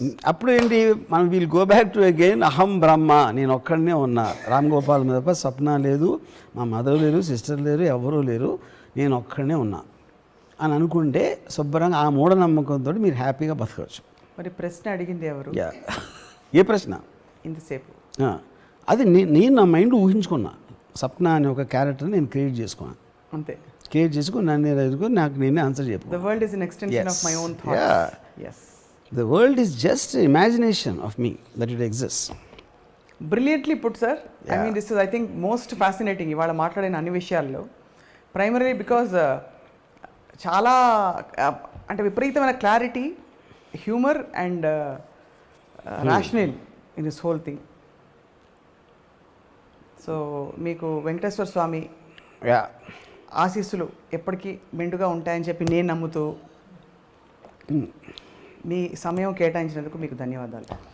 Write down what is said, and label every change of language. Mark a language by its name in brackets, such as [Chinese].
[Telugu] అప్పుడు ఏంటి, మనం [English] we'll go back to again [Telugu] అహం బ్రహ్మ, నేను ఒక్కడనే ఉన్నా, రామ్ గోపాల్ మీద తప్ప స్వప్న లేదు, మా మదర్ లేరు, సిస్టర్ లేరు, ఎవరూ లేరు, నేను ఒక్కడనే ఉన్నా అని అనుకుంటే శుభ్రంగా ఆ మూఢనమ్మకంతో మీరు హ్యాపీగా బతకవచ్చు. మరి ప్రశ్న అడిగింది ఎవరు? ఏ ప్రశ్న? ఇంతసేపు అది నేను నా మైండ్ ఊహించుకున్నా. సప్న అనే ఒక క్యారెక్టర్ని నేను క్రియేట్ చేసుకున్నాను. అంతే, క్రియేట్ చేసుకుని నాకు నేనే ఆన్సర్ చెప్పు. [English] The world is an extension of my own thoughts. Yes. The world is just imagination of me that it exists. Brilliantly put, sir. I mean, this is, I think, most fascinating. [Telugu] ఇవాళ మాట్లాడిన అన్ని విషయాల్లో primary because చాలా అంటే విపరీతమైన clarity, [English] Humour and rational in this whole thing. [Telugu] So మీకు వెంకటేశ్వర స్వామి ఆశీస్సులు ఎప్పటికీ మెండుగా ఉంటాయని చెప్పి నేను నమ్ముతూ మీ సమయం కేటాయించినందుకు మీకు ధన్యవాదాలు.